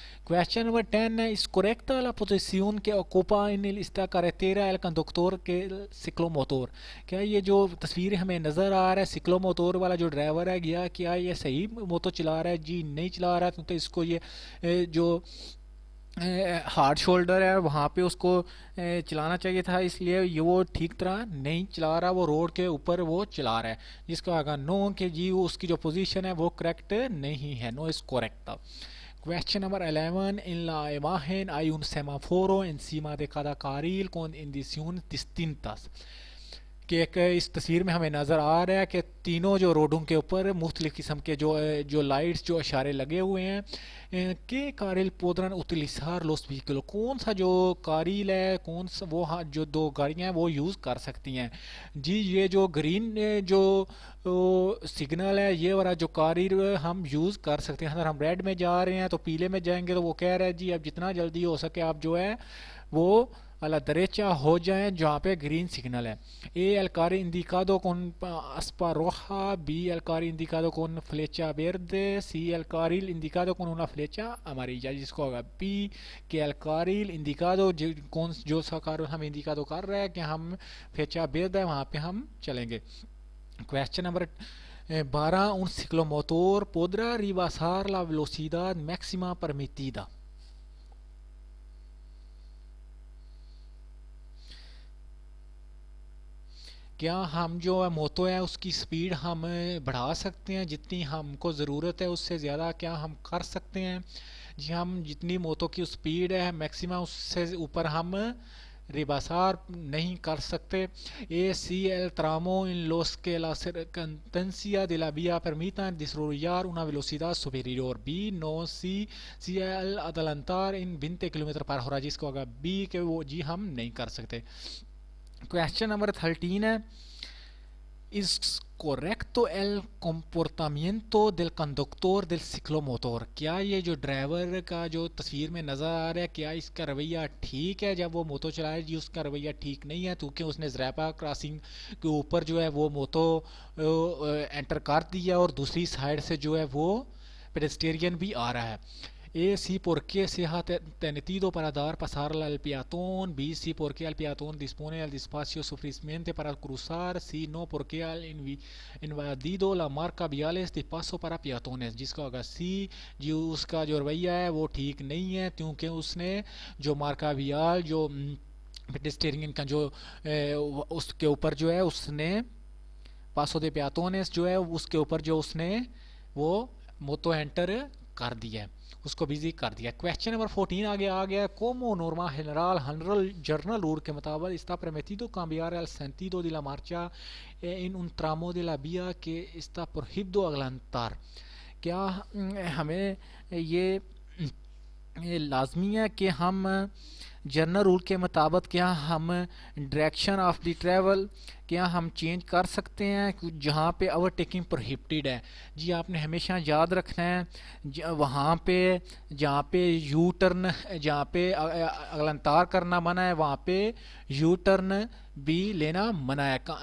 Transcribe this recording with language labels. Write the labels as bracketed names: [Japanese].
[English] Question number 10 [Spanish] है, ¿es correcta la posición que ocupa en esta carretera el conductor que el ciclomotor? [Hindi] क्या ये जो तस्वीर हमें नज़र आ रहा है सिक्लोमोटोर वाला जो ड्राइवर है, क्या ये सही मोटो चला रहा है? जी नहीं चला रहा है, क्योंकि इसको ये जो हार्ड शोल्डर है वहाँ पे उसको चलाना चाहिए था, इसलिए ये वो ठीक तरह नहीं चला रहा, वो रोड के ऊपर वो चला रहा है. जिसका आगा नो कि जी उसकी जो पोजीशन है वो करेक्ट नहीं है. [English] No is correct. Question number 11. [Spanish] En la imagen hay un semáforo encima de cada carril con indicaciones distintas, [Hindi] कि एक इस तस्वीर में हमें नज़र आ रहा है कि तीनों जो रोडों के ऊपर मुख्तलिफ़ किस्म के जो लाइट्स जो इशारे लगे हुए हैं. के कारिल [Spanish] podrán utilizar los vehículos, [Hindi] कौन सा जो कारिल है, कौन सा वो जो 2 गाड़ियाँ हैं वो यूज़ कर सकती हैं. जी ये जो ग्रीन जो सिग्नल है ये वाला जो कारिल हम यूज़ कर सकते हैं. अगर हम रेड में जा रहे हैं तो पीले में जाएंगे तो वो कह रहा है जी अब जितना जल्दी हो सके आप जो है वो [Spanish] a la derecha [Hindi] हो जाएं जहाँ पे ग्रीन सिग्नल है. [Spanish] ए el carril indicado con aspa roja, B el carril indicado con flecha verde, C el carril indicado con una flecha amarilla, [Hindi] जिसको होगा [Spanish] B que el carril indicado कौन जो सा carril हम indicado कर रहा है कि हम flecha verde [Hindi] है वहाँ पे हम चलेंगे. [English] Question number 12. Un ciclomotor podrá rebasar la velocidad máxima permitida. [Hindi] क्या हम जो मोतो है उसकी स्पीड हम बढ़ा सकते हैं? जितनी हमको ज़रूरत है उससे ज़्यादा क्या हम कर सकते हैं? जी हम जितनी मोतो की स्पीड है मैक्सिमम उससे ऊपर हम रिबासार नहीं कर सकते. [Spanish] ए सी el tramo en los que la circunstancia de la vía permitan desarrollar una velocidad superior. B no si el adelantar en 20 [Hindi] kilometre पर हो रहा है, जिसको होगा B के वो जी हम नहीं कर सकते. [English] Question number 13 [Spanish] है, ¿es correcto el comportamiento del conductor del ciclomotor? [Hindi] क्या ये जो ड्राइवर का जो तस्वीर में नज़र आ रहा है क्या इसका रवैया ठीक है जब वो मोतो चलाए? जी उसका रवैया ठीक नहीं है, क्योंकि उसने ज़रैपा क्रॉसिंग के ऊपर जो है वो मोतो एंटर कर दिया और दूसरी साइड से जो है वो पेडेस्टेरियन भी आ रहा है. [Spanish] Si porque se ha tenido para dar pasar al peatón. B si porque el peatón dispone del espacio suficiente para cruzar. Si no porque ha invadido la marca viales de paso para peatones, [Hindi] जिसका होगा सी जी उसका जो रवैया है वो ठीक नहीं है, क्योंकि उसने जो मार्का वियाल जो पेडेस्टेरियन का जो उसके ऊपर जो है उसने पासो दे पेatones जो है उसके ऊपर जो उसने वो मोतो एंटर कर दिया है, उसको बिजी कर दिया. क्वेश्चन नंबर 14 आगे आ गया. [Spanish] Como norma general rule [Hindi] के मुताबिक [Spanish] está permitido cambiar el sentido de la marcha en un tramo de la vía que está prohibido adelantar. [Hindi] क्या हमें ये ये लाजमी है कि हम जनरल रूल के मुताबिक क्या हम डायरेक्शन ऑफ द ट्रैवल क्या हम चेंज कर सकते हैं जहाँ पे ओवरटेकिंग प्रोहिबिटेड है। जी आपने हमेशा याद रखना है वहाँ पे जहाँ पे यू टर्न जहाँ पे अगलंतार करना मना है वहाँ पे यू टर्न भी लेना मना है।